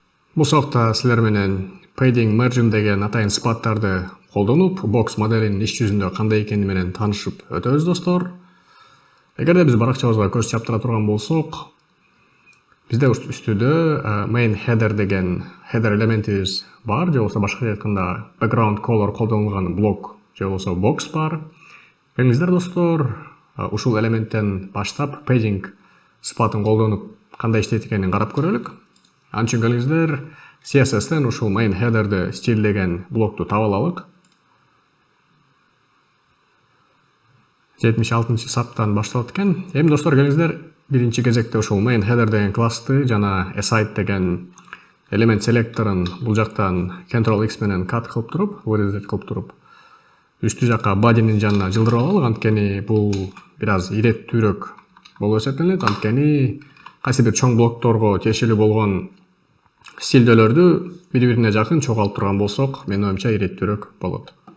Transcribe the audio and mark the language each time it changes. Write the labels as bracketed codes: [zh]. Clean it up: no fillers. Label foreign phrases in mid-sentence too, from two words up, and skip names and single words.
[ky] Бул сабакта силер менен [en] padding margin [ky] деген атайын сыпаттарды колдонуп, box моделинин иш жүзүндө кандай экени менен таанышып өтөбүз достор. Эгерде биз баракчабызга көз чаптыра турган болсок, бизде үстүдө [en] main header [ky] деген header элементибиз бар, же болбосо башкача айтканда [en] background color [ky] колдонулган блок же болбосо box бар. Келиңиздер достор, ушул элементтен баштап padding сыпатын колдонуп кандай иштейт экенин карап көрөлүк. Анчын келиңиздер CSS'тен ушул [en] main header'ды [ky] стилдеген блокту таап алалык. 76-чы саптан башталат экен. Эми достор келиңиздер биринчи кезекте ушул [en] main header [ky] деген классты жана aside деген элемент селекторун бул жактан Ctrl X менен cut кылып туруп, вырезать кылып туруп, үстү жакка body'нин жанына жылдырып алалык. Анткени бул бир аз иреттүүрөөк болуп эсептелет. Анткени кайсы бир чоң блокторго тиешелүү болгон стилдөлөрдү бири-бирине жакын чогултуп турган болсок, менин оюмча иреттүүрөөк болот.